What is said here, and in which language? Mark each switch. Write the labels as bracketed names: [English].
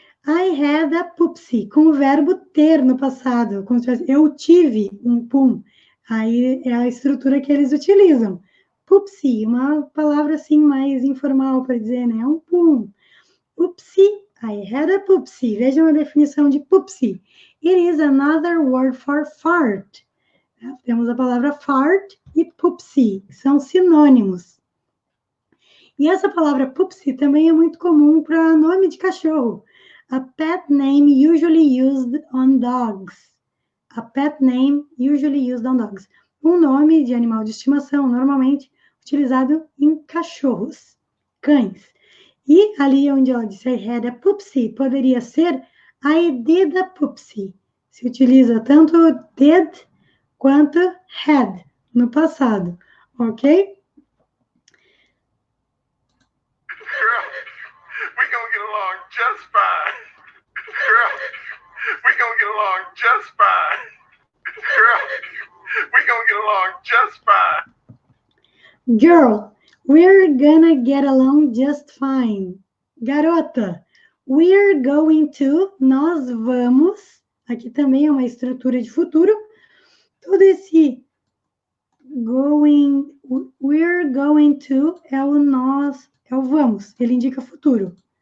[English] I had a poopsie, [Portuguese] com o verbo ter no passado. Como se fosse, eu tive um pum. Aí é a estrutura que eles utilizam. Pupsi, uma palavra assim mais informal para dizer, né? Um pum. [English] Oopsie, I had a poopsie. [Portuguese] Vejam a definição de poopsie. [English] It is another word for fart. [Portuguese] Temos a palavra fart e poopsie, são sinônimos. E essa palavra poopsie também é muito comum para nome de cachorro. [English] A pet name usually used on dogs. A pet name usually used on dogs. [Portuguese] Um nome de animal de estimação, normalmente utilizado em cachorros, cães. E ali onde ela disse [English] I had a poopsie, [Portuguese] poderia ser [English] I did a poopsie. [Portuguese] Se utiliza tanto did quanto had no passado, ok? [English] Girl, we gonna get along just fine. Girl, we gonna get along just fine. Girl, we gonna get along just fine. Girl, we're gonna get along just fine. [Portuguese] Garota, [English] we're going to, [Portuguese] nós vamos, aqui também é uma estrutura de futuro, todo esse going, we're going to é o nós, é o vamos, ele indica futuro.